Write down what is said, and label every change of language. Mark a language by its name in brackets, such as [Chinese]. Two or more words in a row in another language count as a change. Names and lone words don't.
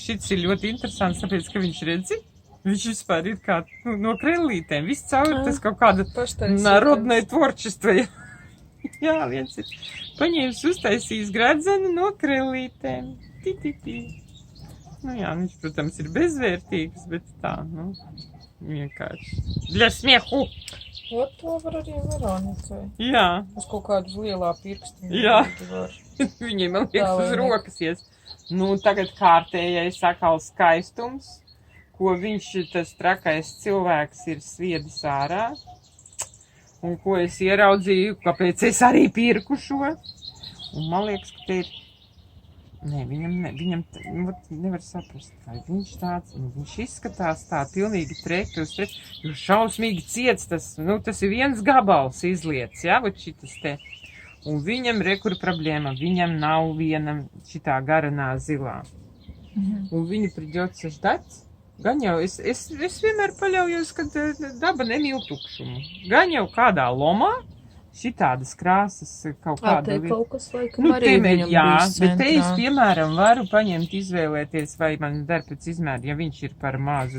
[Latvian] Šits ir ļoti interesants, tāpēc, ka viņš redzi. Viņš vispār ir kā no krellītēm. Viss caur tas kaut kāda [Russian] народное творчество. [Latvian] Jā, viens ir paņēmis uztaisījis gradzenu no krellītēm. Ti. Nu jā, viņš, protams, ir bezvērtīgs, bet tā, nu, vienkārši. [Russian] Для смеху! [Latvian] Ot, to var arī Veronikai. Jā. Uz kaut kādu lielā pirkstu. Jā. Viņiem, man liekas, uz rokas ies. Nu, tagad kārtējais sakal skaistums, ko viņš, tas trakais cilvēks, ir sviedis ārā. Un ko es ieraudzīju, kāpēc es arī pirku šo. Un man liekas, ka te ir... Nē, viņam nevar saprast, kā viņš tāds, viņš izskatās tā pilnīgi treki, jo šausmīgi ciets, tas ir viens gabals izlietas, jā, vat šitas te. Un viņam rekur problēma, viņam nav viena šitā garanā zilā. Un viņu [Russian] придется ждать. [Latvian] Gan jau, es vienmēr paļaujos, ka daba nemīl tukšumu. Gan jau kādā lomā, šitādas krāsas kaut kāda lieta. Kaut kas laikam arī viņam bijis centrā. Bet te es, piemēram, varu paņemt, izvēlēties, vai man der pēc izmēra, ja viņš ir par mazu.